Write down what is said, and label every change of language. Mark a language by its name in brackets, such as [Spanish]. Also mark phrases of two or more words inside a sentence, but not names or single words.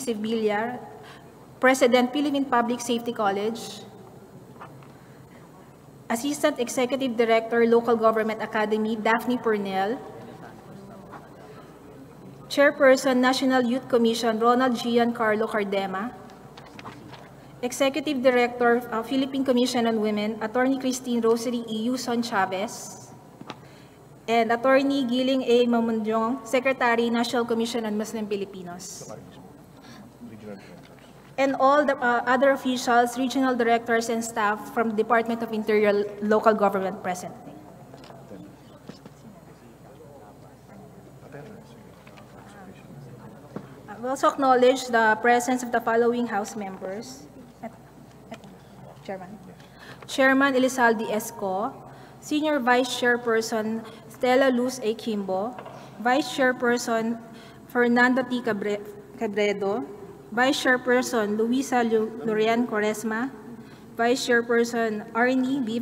[English] Sevilla, President, Philippine Public Safety College, Assistant Executive Director, Local Government Academy, Daphne Purnell, Chairperson, National Youth Commission, Ronald Giancarlo Cardema, Executive Director, Philippine Commission on Women, Attorney Christine Rosary E. Yuson Chavez, and Attorney Giling A. Mamundyong, Secretary, National Commission on Muslim Filipinos. And all the other officials, regional directors, and staff from the Department of Interior Local Government present. We also acknowledge the presence of the following House members. Chairman. Chairman Elizalde Esco, Senior Vice Chairperson Stella Luz A. Kimbo, Vice Chairperson Fernando T. Cabredo, Vice Chairperson Luisa Lorian Quaresma, Vice Chairperson Arnie B.